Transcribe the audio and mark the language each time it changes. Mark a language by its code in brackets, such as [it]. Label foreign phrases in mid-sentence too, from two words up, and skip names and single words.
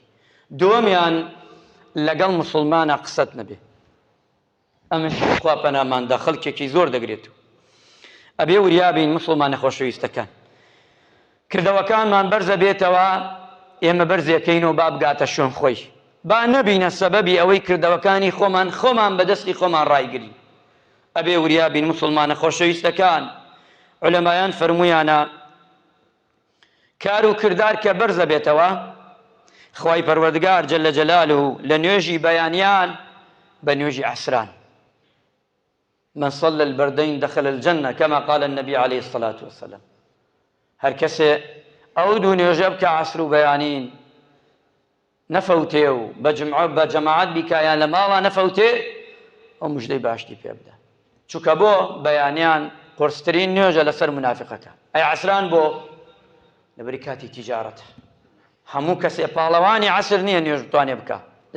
[ckb] دووەمیان لەگەڵ موسڵمانە قسەت نەبێ ئەمەش خوا پەناماندا خەڵکێکی زۆر دەگرێتەوە ئەبێ وریا بین موسڵمانە خۆشەویستەکان کردەوەکانمان بەرزە بێتەوە ئێمە بەرزێکەینەوە با بگاتە شوێن خۆی با نەبینە سەبەبی ئەوەی کردەوەکانی خۆمان بەدەستی خۆمان ڕایگرین ئەبێ وریا بین موسڵمانە خۆشەویستەکان عولەمایان فەرموویانە کار و کردار کە بەرزە بێتەوە خوای پەروەردگار [ar] جەلە جەلالوه [ckb] لە نوێژی بەیانیان بە نوێژی عەسران [ar] من صلى البردين دخل الجنة كما قال النبي عليه الصلاة والسلام [ckb] هر کەسێ ئەو دوو نوێژە بکە عەسر و بەیانین نەفەوتێ و بە جەماعەت بیکایان لە ماڵا نەفەوتێ ئەو موژدەی باشتی پێ بدە چونکە بۆ بەیانیان قورسترین نوێژە لەسەر منافقەکە ئەی عەسران بۆ لەبەری کاتی تیجارەتە هەموو کەسێ پاڵەوانی عەسر نییە نوێژ بتوانێ بکە لە